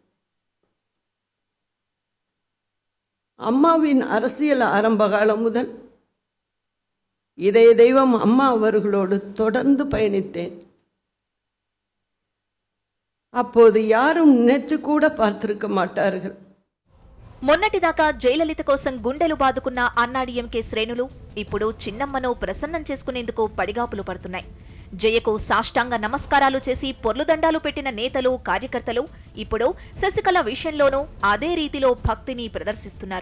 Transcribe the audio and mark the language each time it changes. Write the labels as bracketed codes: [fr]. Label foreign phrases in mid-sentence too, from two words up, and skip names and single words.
[ta] அம்மாவின் அரசியல் ஆரம்ப காலம் முதல் இதய தெய்வம் அம்மா அவர்களோடு தொடர்ந்து பயணித்தேன். அப்போது யாரும் நினைத்து கூட பார்த்திருக்க மாட்டார்கள். [te] మొన్నటిదాకా జయలలిత కోసం గుండెలు బాదుకున్న అన్నాడీఎంకే శ్రేణులు ఇప్పుడు చిన్నమ్మను ప్రసన్నం చేసుకునేందుకు పడిగాపులు పడుతున్నాయి. జయకు సాష్టాంగ నమస్కారాలు చేసి పొర్లుదండాలు పెట్టిన నేతలు, కార్యకర్తలు ఇప్పుడు శశికళ విషయంలోనూ అదే రీతిలో భక్తిని ప్రదర్శిస్తున్నారు.